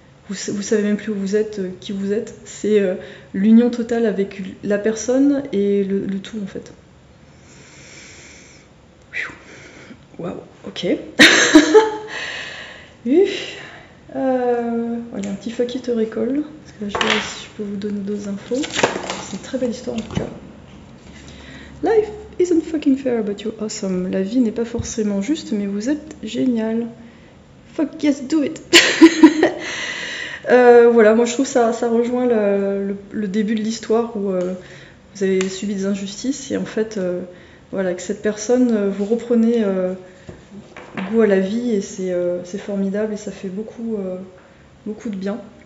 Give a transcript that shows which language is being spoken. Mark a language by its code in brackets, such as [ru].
[fr] Vous savez même plus où vous êtes, qui vous êtes. C'est l'union totale avec la personne et le tout en fait. Waouh, ok. Il y a un petit [en] fuck it recall. [fr] Parce que là, je vais voir si je peux vous donner d'autres infos. C'est une très belle histoire en tout cas. [en] Life isn't fucking fair, but you're awesome. [fr] La vie n'est pas forcément juste, mais vous êtes génial. [en] Fuck yes, do it. [fr] Voilà, moi je trouve ça rejoint le début de l'histoire où vous avez subi des injustices et en fait, voilà, avec cette personne, vous reprenez goût à la vie et c'est formidable et ça fait beaucoup de bien.